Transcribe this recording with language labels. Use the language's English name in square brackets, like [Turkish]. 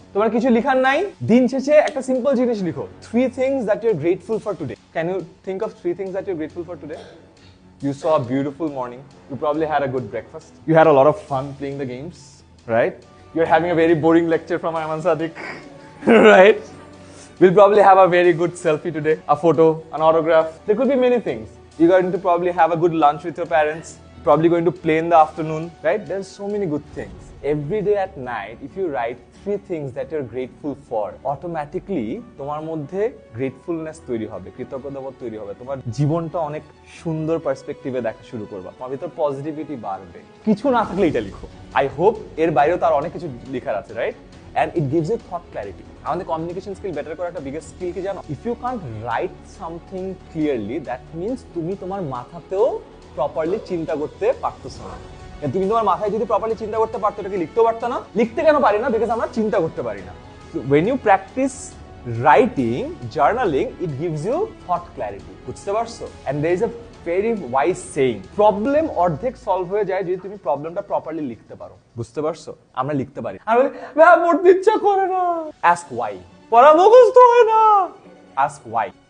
[Bangla] তোমার কিছু লিখার নাই, দিন শেষে একটা সিম্পল জিনিস লিখো, [English] 3 things that you're grateful for today. Can you think of 3 things that you're grateful for today? You saw a beautiful morning, you probably had a good breakfast, you had a lot of fun playing the games, right? You're having a very boring lecture from Ayman Sadiq, right? We'll probably have a very good selfie today, a photo, an autograph. There could be many things. You're going to probably have a good lunch with your parents, probably going to play in the afternoon, right? There's so many good things. Every day at night, if you write 3 things that you're grateful for, automatically [Bangla] তোমার মধ্যে gratefulness তৈরি হবে, কৃতজ্ঞতাবোধ তৈরি হবে, তোমার জীবনটা অনেক সুন্দর পার্সপেক্টিভে দেখা শুরু করবা, তোমার ভিতর পজিটিভিটি বাড়বে। কিছু না থাকলে এটা লিখো। আই হোপ এর বাইরেও তার অনেক কিছু লেখার আছে, right? [English] And it gives you thought clarity. [Bangla] আমাদের কমিউনিকেশন স্কিল বেটার করার একটা বিগেস্ট স্কিল কি জানো? [English] if you can't write something clearly, that means [Bangla] তুমি তোমার মাথাতেও প্রপারলি চিন্তা করতে পারতেছো না। তুমি তোমার মাথায় যদি প্রপারলি চিন্তা করতে পারতো, এটাকে লিখতেও পারতো না। লিখতে কেন পারি না? বিকজ আমরা চিন্তা করতে পারি না। [English] So when you practice writing, journaling, it gives you thought clarity. [Bangla] বুঝতে পারছো? [English] And there is a very wise saying, [Bangla] problem অর্ধেক সলভ হয়ে যায় যদি তুমি প্রবলেমটা প্রপারলি লিখতে পারো। বুঝতে পারছো? আমরা লিখতে পারি। আমি বলি ভাই পড়তে ইচ্ছা করে না, [English] ask why, [Bangla] পড়া মুখস্থ হয় না, ask why।